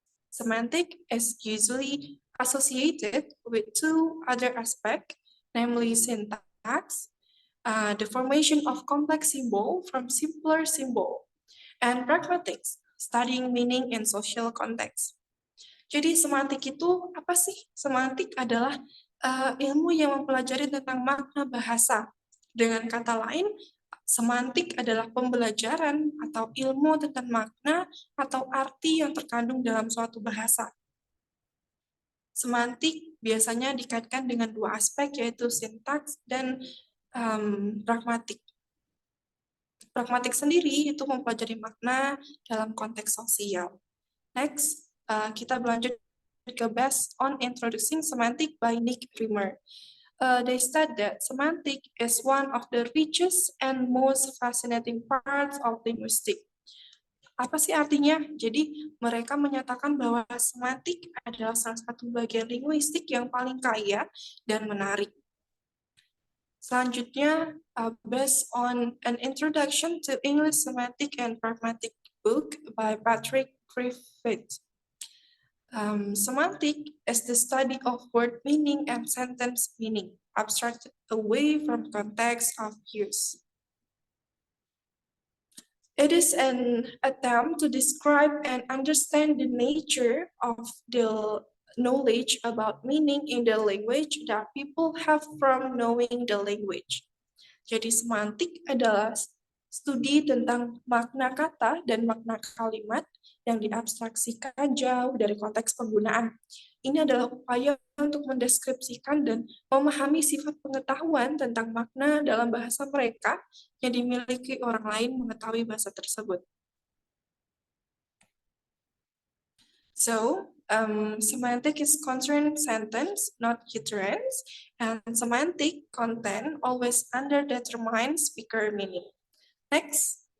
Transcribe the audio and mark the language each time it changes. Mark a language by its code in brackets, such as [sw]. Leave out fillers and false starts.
[en] Semantic is usually associated with two other aspects, namely syntax, the formation of complex symbol from simpler symbol, and pragmatics, studying meaning in social context. [id] Jadi semantik itu apa sih? Semantik adalah ilmu yang mempelajari tentang makna bahasa. Dengan kata lain, semantik adalah pembelajaran atau ilmu tentang makna atau arti yang terkandung dalam suatu bahasa. Semantik biasanya dikaitkan dengan dua aspek, yaitu sintaks dan pragmatik. Pragmatik sendiri itu mempelajari makna dalam konteks sosial. Next, kita berlanjut ke Based on Introducing Semantic by Nick Rimmer. [en] They said that semantic is one of the richest and most fascinating parts of linguistics. [id] Apa sih artinya? Jadi mereka menyatakan bahwa semantik adalah salah satu bagian linguistik yang paling kaya dan menarik. [en] Selanjutnya, based on an introduction to English semantic and pragmatic book by Patrick Griffith. Semantic is the study of word meaning and sentence meaning, abstracted away from context of use. It is an attempt to describe and understand the nature of the knowledge about meaning in the language that people have from knowing the language. [id] Jadi semantik adalah studi tentang makna kata dan makna kalimat yang diabstraksikan jauh dari konteks penggunaan. Ini adalah upaya untuk mendeskripsikan dan memahami sifat pengetahuan tentang makna dalam bahasa mereka yang dimiliki orang lain mengetahui bahasa tersebut. [en] So, semantic is concerned sentence, not utterance, and semantic content always underdetermines speaker meaning. Next.